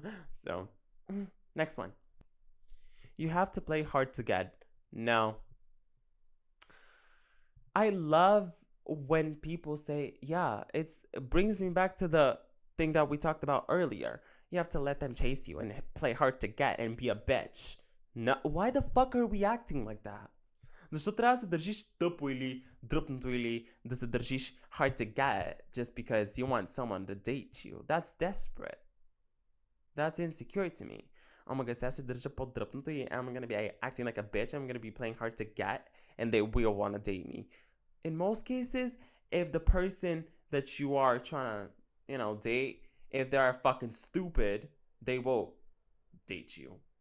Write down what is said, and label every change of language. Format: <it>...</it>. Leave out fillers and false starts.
<en>So, next one. You have to play hard to get. No. I love when people say, yeah, it brings me back to the thing that we talked about earlier. You have to let them chase you and play hard to get and be a bitch. No, why the fuck are we acting like that?</en> <bg>Защо трябва да се държиш тъпо или дръпнато или да се държиш</bg> <en>hard to get just because you want someone to date you? That's desperate. That's insecure to me. Oh my god,</en> <bg>сега се държа по-дръпнато и</bg> <en>I'm gonna be acting like a bitch, I'm gonna be playing hard to get, and they will want to date me. In most cases, if the person that you are trying to, date If they are fucking stupid, they will date you.</en>